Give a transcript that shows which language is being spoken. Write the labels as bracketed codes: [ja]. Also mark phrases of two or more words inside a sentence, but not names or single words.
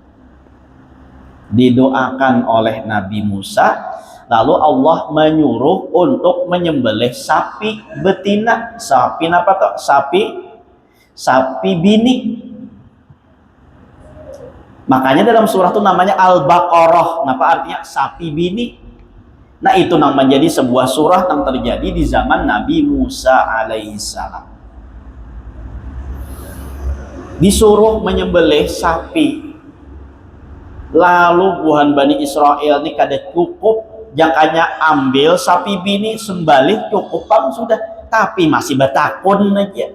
[id] Didoakan oleh Nabi Musa, lalu Allah menyuruh untuk menyembelih sapi betina. Sapi apa toh? Sapi bini. Makanya dalam surah itu namanya Al-Baqarah. Apa artinya? Sapi bini. Nah, itu yang menjadi sebuah surah yang terjadi di zaman Nabi Musa alaihissalam. Disuruh menyembelih sapi. [bjn] Lalu buhan Bani Israel ini kada cukup, jakanya ambil sapi bini sembelih cukupan sudah, tapi masih batakun aja.